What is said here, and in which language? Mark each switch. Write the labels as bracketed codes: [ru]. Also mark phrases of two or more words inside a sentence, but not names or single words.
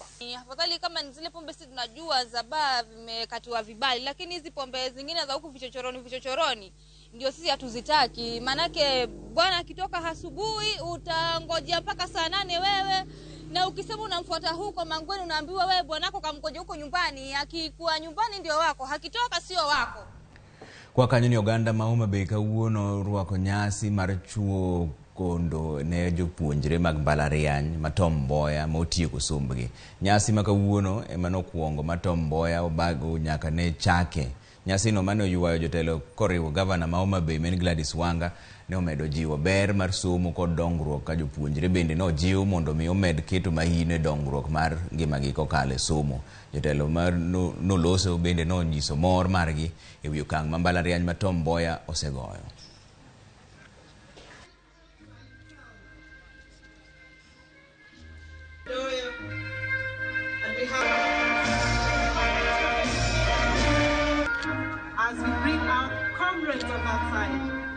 [sw] Afadhali kama ni zile pombe sisi tunajua za baa vimekatiwa vibali, lakini hizi pombe zingine za huku vichochoroni ndio sisi hatuzitaki. Manake bwana akitoka asubuhi utangojea mpaka saa 8 wewe, na ukisema unamfuata huko Mangweni unaambiwa wewe bwanako kamgoje huko nyumbani, akikuwa nyumbani ndio wako, hakitoka sio wako. [luo] Kwa kanyo ni Uganda mauma beka uono ruako nyasi marchuo kondo ne jopuonjre mag mbalariany matomboya motiyo kusombgi. Nyasi makawuono emano kuongo matomboya obago nyaka ne chake. Nyasi no mano yuwayo jotelo koriwo gavana mauma be men Gladys Wanga ne omedo jiwo ber mar somo kod dongruok ka jopuonjre bende no jiwo mondo mi omed keto mahine dongruok mar ngimagi kokale somo. Jotelo mar no loso bende no nyiso mor margi e wi okang' ma mbalariany ma Tom Mboya osegoyo. [en] As we bring our comrades on that side.